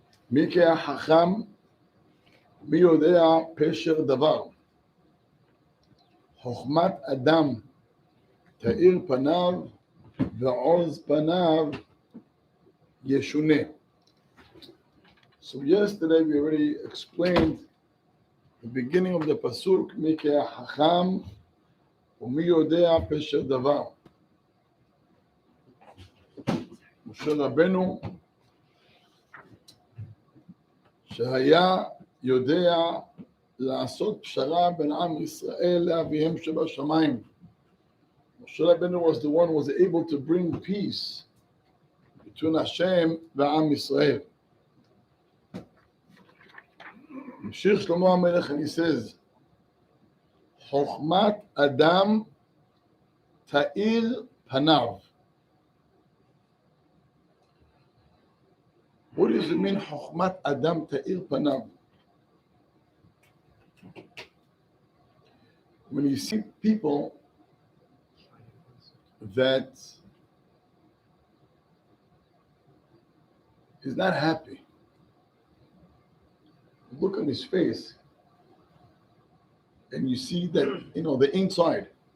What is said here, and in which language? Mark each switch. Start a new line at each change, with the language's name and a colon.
Hebrew: מי כחכם, מי יודע פשר דבר. חוכמת אדם תאיר פניו ועוז פניו ישונה.
English: So yesterday we already explained the beginning of the pasuk,
Hebrew: מי כחכם ומי יודע פשר דבר. משה רבנו שהיה יודע לעשות פשרה בין עם ישראל לאביהם שבשמיים.
English: משה רבנו was the one who was able to bring peace between Hashem
Hebrew: ועם ישראל. ממשיך שלמה המלך
English: and he says,
Hebrew: חוכמת אדם תאיר פניו.
English: What does it mean,
Hebrew: חוכמת אדם תאיר פניו?
English: When you see people that is not happy, look on his face, and you see that, the inside.